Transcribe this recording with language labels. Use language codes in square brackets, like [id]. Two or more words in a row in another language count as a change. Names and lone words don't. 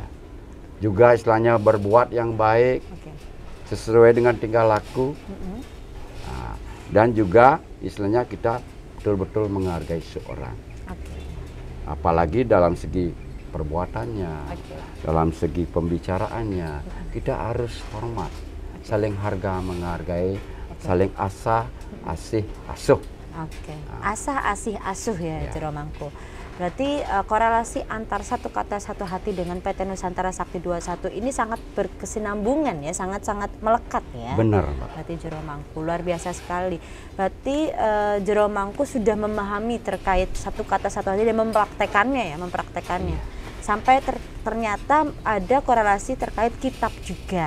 [id] Juga istilahnya berbuat yang baik, sesuai dengan tingkah laku, nah, dan juga istilahnya kita betul-betul menghargai seorang. Apalagi dalam segi perbuatannya, dalam segi pembicaraannya, kita harus hormat, saling harga menghargai, saling asah, asih, asuh. Asah, asih, asuh ya, Jero Mangku. Berarti korelasi antar satu kata satu hati dengan PT Nusantara Sakti 21 ini sangat berkesinambungan ya, sangat-sangat melekat ya. Benar, Mbak. Berarti Jero Mangku luar biasa sekali. Berarti Jero Mangku sudah memahami terkait satu kata satu hati dan mempraktekannya ya, sampai ternyata ada korelasi terkait kitab juga.